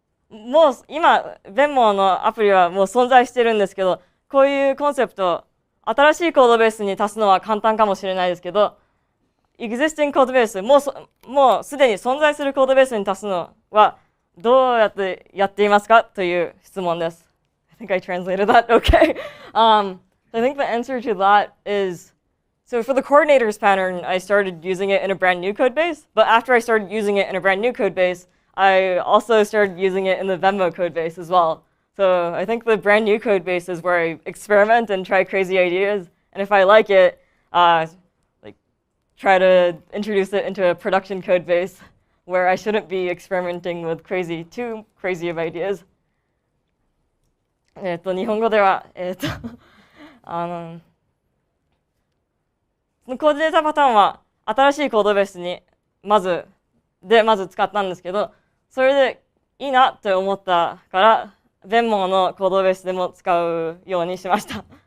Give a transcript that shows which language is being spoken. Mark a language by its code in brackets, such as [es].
[ja] もう今、Venmoのアプリはもう存在してるんですけど、こういうコンセプト、新しいコードベースに足すのは簡単かもしれないですけど、existing コードベース、もうすでに存在するコードベースに足すのはどうやってやっていますかという質問です。 [en] I think I translated that okay. I think the answer to that is, so for the coordinators pattern, I started using it in a brand new code base, but after I started using it in a brand new code base, I also started using it in the Venmo code base as well. So I think the brand new code base is where I experiment and try crazy ideas, and if I like it, try to introduce it into a production code base where I shouldn't be experimenting with too crazy of ideas. [ja] 日本語では、そのコーディネーターパターンは新しいコードベースにまず使ったんですけど、それでいいなって思ったから、Venmoのコードベースでも使うようにしました。